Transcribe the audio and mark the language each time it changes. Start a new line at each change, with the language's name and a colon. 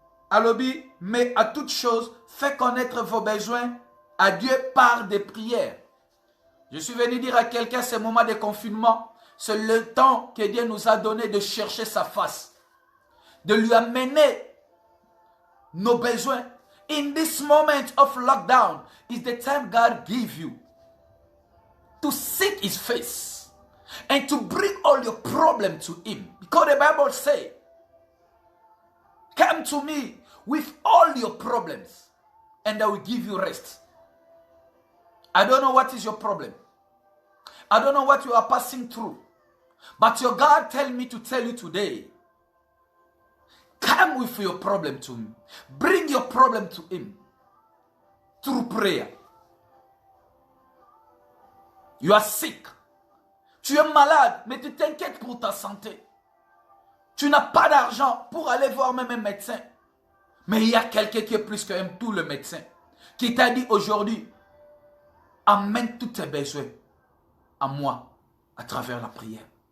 French: Alobi, mais à toute chose, faites connaître vos besoins à Dieu par des prières. Je suis venu dire à quelqu'un, ces moments de confinement, c'est le temps que Dieu nous a donné de chercher sa face, de lui amener nos besoins.
English: In this moment of lockdown is the time God gives you to seek his face and to bring all your problems to him. Because the Bible says, come to me with all your problems and I will give you rest. I don't know what is your problem. I don't know what you are passing through. But your God tell me to tell you today, come with your problem to him. Bring your problem to him through prayer. You are sick.
French: Tu es malade, mais tu t'inquiètes pour ta santé. Tu n'as pas d'argent pour aller voir même un médecin. Mais il y a quelqu'un qui est plus que tout le médecin, qui t'a dit aujourd'hui, amène tous tes besoins à moi à travers la prière.